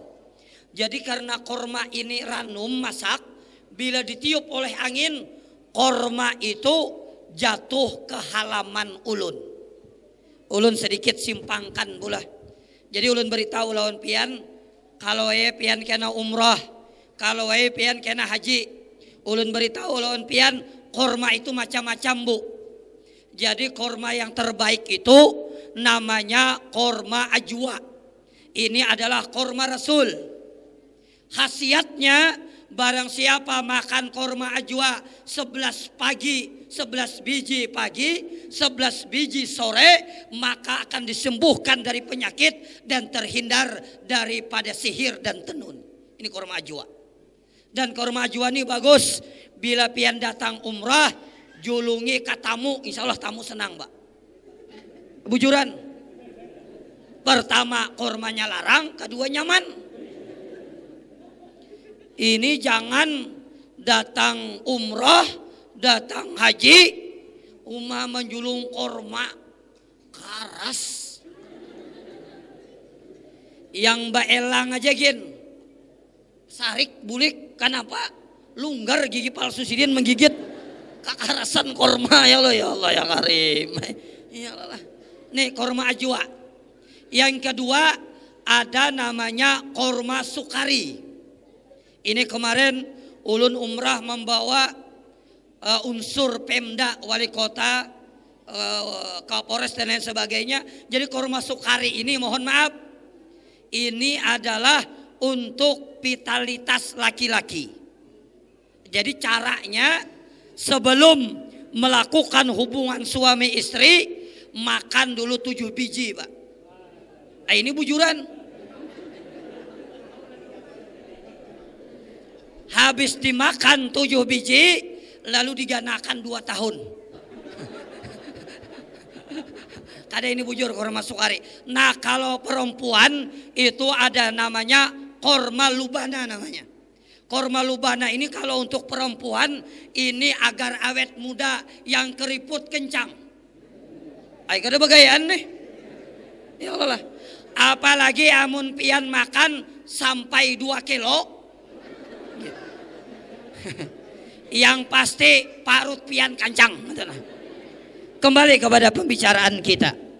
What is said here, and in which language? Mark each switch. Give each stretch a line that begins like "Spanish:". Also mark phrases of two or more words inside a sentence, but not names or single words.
Indonesian: Jadi karena korma ini ranum masak, bila ditiup oleh angin, korma itu jatuh ke halaman ulun.
Banjar: Ulun sedikit simpangkan pula. Jadi ulun beritahu lawan pian, kalau pian kena umrah, kalau pian kena haji. Ulun beritahu lawan pian, korma itu macam-macam Bu.
Indonesian: Jadi korma yang terbaik itu namanya korma ajwa. Ini adalah korma Rasul. Khasiatnya barang siapa makan korma ajwa 11 biji pagi, 11 biji sore, maka akan disembuhkan dari penyakit dan terhindar daripada sihir dan tenun. Ini korma ajwa. Dan korma ajwa ini bagus.
Banjar: Bila pian datang umrah, julungi ke tamu,
Arabic: insya Allah
Banjar: tamu senang Mbak. Bujuran. Pertama kormanya larang, kedua nyaman. Ini jangan datang umrah, datang haji, menjulung korma karas. Yang Mbak Elang aja gin, sarik bulik, kenapa? Lunggar gigi palsu sidin menggigit kekarasan korma
Arabic: ya Allah ya Karim. Ya Allah.
Indonesian: Nih korma ajwa. Yang kedua ada namanya korma sukari. Ini kemarin ulun umrah membawa unsur Pemda, wali kota, Kapolres dan lain sebagainya. Jadi korma sukari ini mohon maaf, ini adalah untuk vitalitas laki-laki. Jadi caranya sebelum melakukan hubungan suami istri, makan dulu 7 biji Pak.
Banjar: Nah, ini bujuran. Habis dimakan 7 biji, lalu diganakan 2 tahun. Kada ini bujur korma sukari.
Indonesian: Nah kalau perempuan itu ada namanya korma lubana namanya. Korma lubana ini kalau untuk perempuan ini agar awet muda yang keriput kencang.
Banjar: Ay kada bagayaan nih.
Arabic: Ya Allah.
Banjar: Apalagi amun pian makan sampai 2 kilo. Yang pasti parut pian kancang.
Indonesian: Kembali kepada pembicaraan kita.